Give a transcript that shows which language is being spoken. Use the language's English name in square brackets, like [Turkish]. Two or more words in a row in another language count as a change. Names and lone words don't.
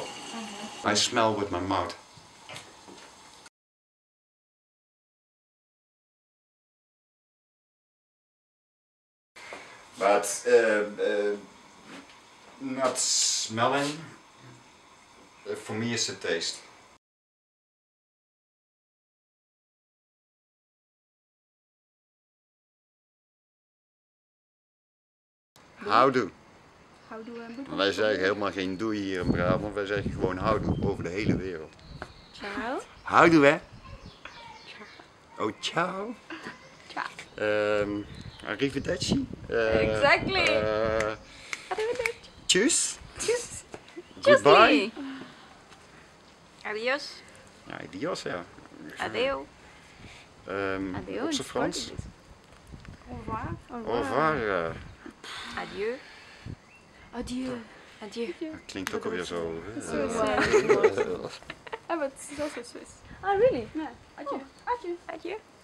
[English] I smell with my mouth. But not smelling, for me is a taste. [Dutch] Houdoe. Wij zeggen helemaal geen doei hier in Brabant, wij zeggen gewoon houdoe over de hele wereld. [Italian] Ciao. [Dutch] Houdoe hè? Oh ciao. [Italian] Ciao. Arrivederci. [English] Exactly. Arrivederci. [German] Tjus. Tjus. [English] Goodbye. [Spanish] Adios. [Dutch] Ja, adios ja. [French] Adeo. [Dutch] Adeo op zijn Frans. [French] Au revoir. Au revoir. Adieu. Adieu. Adieu. [Dutch] Klinkt ook alweer zo. [English] Ah, but it's also Swiss. Ah, really? Yeah. [French] Adieu. Adieu. Adieu.